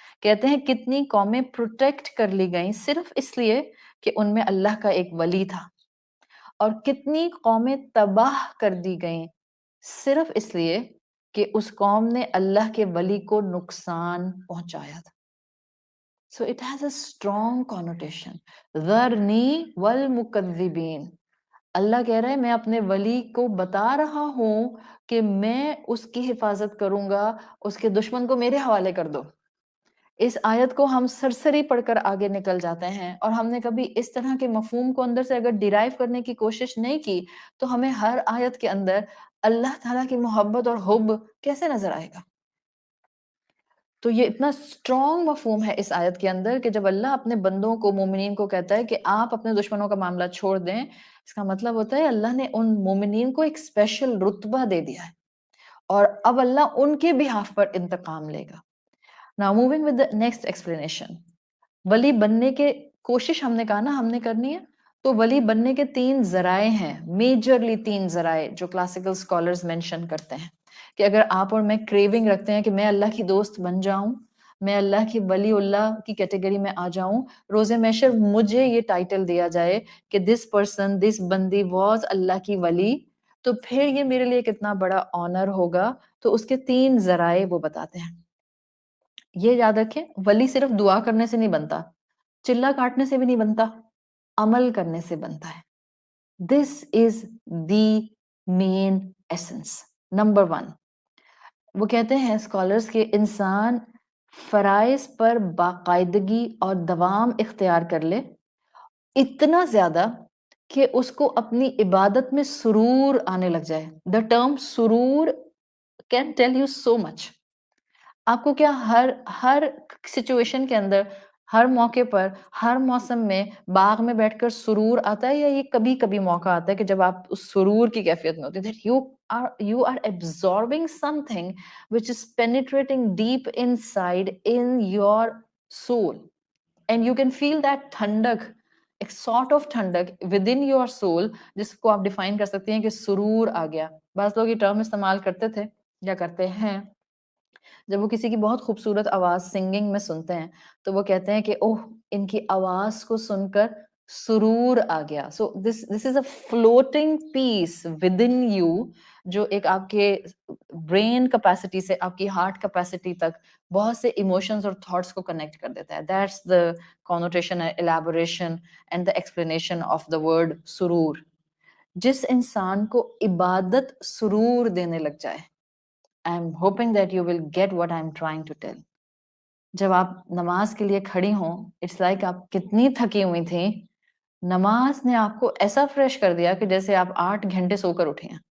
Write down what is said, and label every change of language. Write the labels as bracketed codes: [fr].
[ur] کہتے ہیں کتنی قومیں پروٹیکٹ کر لی گئیں صرف اس لیے کہ ان میں اللہ کا ایک ولی تھا، اور کتنی قومیں تباہ کر دی گئیں صرف اس لیے کہ اس قوم نے اللہ کے ولی کو نقصان پہنچایا تھا. [en] So it has a strong connotation. [ar] ذَرْنِي وَالْمُكَذِّبِينَ. [ur] اللہ کہہ رہا ہے میں اپنے ولی کو بتا رہا ہوں کہ میں اس کی حفاظت کروں گا، اس کے دشمن کو میرے حوالے کر دو. اس آیت کو ہم سرسری پڑھ کر آگے نکل جاتے ہیں، اور ہم نے کبھی اس طرح کے مفہوم کو اندر سے اگر ڈیرائیو کرنے کی کوشش نہیں کی تو ہمیں ہر آیت کے اندر اللہ تعالیٰ کی محبت اور حب کیسے نظر آئے گا. تو یہ اتنا اسٹرانگ مفہوم ہے اس آیت کے اندر کہ جب اللہ اپنے بندوں کو، مومنین کو کہتا ہے کہ آپ اپنے دشمنوں کا معاملہ چھوڑ دیں، اس کا مطلب ہوتا ہے اللہ نے ان مومنین کو ایک اسپیشل رتبہ دے دیا ہے، اور اب اللہ ان کے بہاف پر انتقام لے گا. [en] Now moving with the next explanation. [ur] ولی بننے کے کوشش ہم نے کہا نا ہم نے کرنی ہے، تو ولی بننے کے 3 ذرائع ہیں، میجرلی 3 ذرائع جو کلاسیکل اسکالرز مینشن کرتے ہیں کہ اگر آپ اور میں کریونگ رکھتے ہیں کہ میں اللہ کی دوست بن جاؤں، میں اللہ کی ولی اللہ کی کیٹیگری میں آ جاؤں، روز محشر مجھے یہ ٹائٹل دیا جائے کہ [en] this person, [ur] دس بندی واز اللہ کی ولی، تو پھر یہ میرے لیے کتنا بڑا آنر ہوگا. تو اس کے 3 ذرائع وہ بتاتے ہیں. یہ یاد رکھیں ولی صرف دعا کرنے سے نہیں بنتا، چلا کاٹنے سے بھی نہیں بنتا، عمل کرنے سے بنتا ہے. [en] This is the main essence. Number 1. [ur] وہ کہتے ہیں اسکالرز کہ انسان فرائض پر باقاعدگی اور دوام اختیار کر لے اتنا زیادہ کہ اس کو اپنی عبادت میں سرور آنے لگ جائے. [en] The term suroor can tell you so much. [ur] آپ کو کیا ہر سچویشن کے اندر، ہر موقع پر، ہر موسم میں باغ میں بیٹھ کر سرور آتا ہے، یا یہ کبھی کبھی موقع آتا ہے کہ جب آپ اس سرور کی کیفیت میں ہوتے ہیں [en] that you are absorbing something which is penetrating deep inside in your soul and you can feel that [ur] ٹھنڈک، ایک [en] sort of [ur] ٹھنڈک within your soul جس کو آپ ڈیفائن کر سکتے ہیں کہ سرور آ گیا. بعض لوگ یہ ٹرم استعمال کرتے تھے یا کرتے ہیں جب وہ کسی کی بہت خوبصورت آواز سنگنگ میں سنتے ہیں تو وہ کہتے ہیں کہ اوہ ان کی آواز کو سن کر سرور آ گیا. [en] so this is a floating piece with in you, [ur] جو ایک آپ کے برین کیپیسٹی سے آپ کی ہارٹ کیپیسٹی تک بہت سے ایموشنز اور تھاٹس کو کنیکٹ کر دیتا ہے. [en] That's the connotation, elaboration and the explanation of the word suroor. [ur] جس انسان کو عبادت سرور دینے لگ جائے, [en] I am hoping that you will get what I am trying to tell. [ur] جب آپ نماز کے لیے کھڑی ہوں, [en] it's like [ur] آپ کتنی تھکی ہوئی تھیں, نماز نے آپ کو ایسا فریش کر دیا کہ جیسے آپ 8 گھنٹے سو کر اٹھے ہیں.